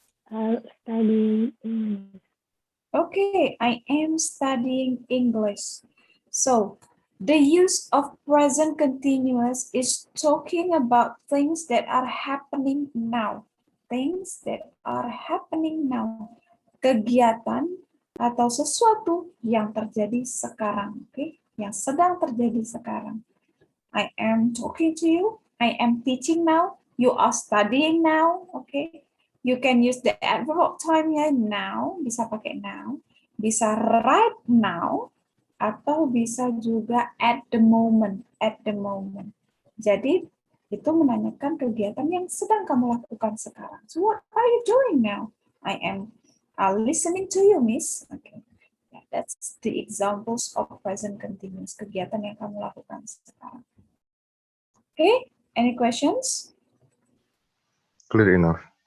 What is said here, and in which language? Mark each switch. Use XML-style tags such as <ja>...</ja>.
<en>Studying English. Okay, I am studying English. So, the use of present continuous is talking about things that are happening now. Things that are happening now.</en> <id>Kegiatan atau sesuatu yang terjadi sekarang. Okay? Yang sedang terjadi sekarang.</id> <en>I am talking to you. I am teaching now. You are studying now. Okay? You can use the adverb time ya now,</en> <id>bisa pakai</id> <en>now, bisa right now,</en> <id>atau bisa juga</id> <en>at the moment, at the moment.</en> <id>Jadi itu menanyakan kegiatan yang sedang kamu lakukan sekarang.</id> <en>So what are you doing now? I am listening to you, Miss. Okay. Yeah, that's the examples of present continuous,</en> <id>kegiatan yang kamu lakukan sekarang.</id> <en>Okay, any questions? Clear enough.</en>